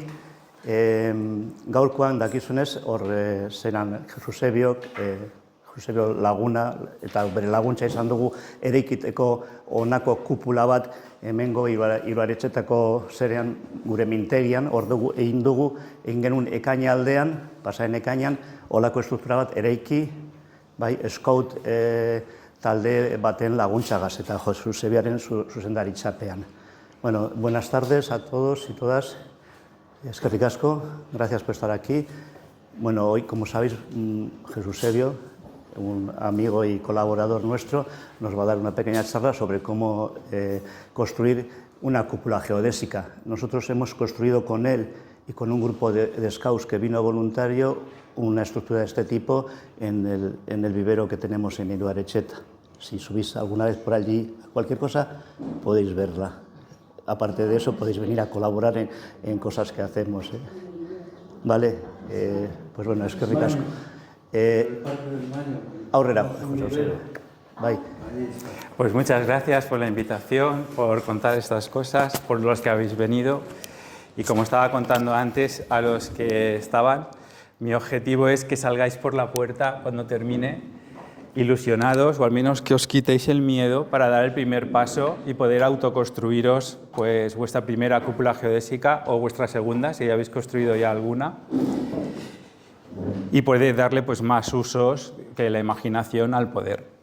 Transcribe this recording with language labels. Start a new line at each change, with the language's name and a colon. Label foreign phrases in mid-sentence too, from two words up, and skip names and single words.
Basque: Gaurkoan dakizunez, hor zeran Josebio Laguna eta bere laguntza izan dugu eraikiteko honako kupula bat hemengo Ibaretxetako zerean gure mintegian, hor dugu egin genuen ekaina aldean, pasaren ekainan, holako estruktura bat eraiki, bai, Scout talde baten laguntzagaz eta Josebiaren zuzendaritzapean.
Spanish: Bueno, buenas tardes a todos y todas.
Basque: Eskerrik asko,
Spanish: gracias por estar aquí. Bueno, hoy, como sabéis, Jesús Sebio, un amigo y colaborador nuestro, nos va a dar una pequeña charla sobre cómo construir una cúpula geodésica. Nosotros hemos construido con él y con un grupo de scouts que vino voluntario una estructura de este tipo en el vivero que tenemos en Ibaretxeta. Si subís alguna vez por allí cualquier cosa, podéis verla. Aparte de eso, podéis venir a colaborar en cosas que hacemos. Vale, pues bueno,
Basque: eskerrik asko. Aurrera,
Spanish: José. Bye. Pues muchas gracias por la invitación, por contar estas cosas, por los que habéis venido. Y como estaba contando antes a los que estaban, mi objetivo es que salgáis por la puerta cuando termine ilusionados, o al menos que os quitéis el miedo para dar el primer paso y poder autoconstruiros pues, vuestra primera cúpula geodésica o vuestra segunda, si ya habéis construido ya alguna, y poder darle pues, más usos que la imaginación al poder.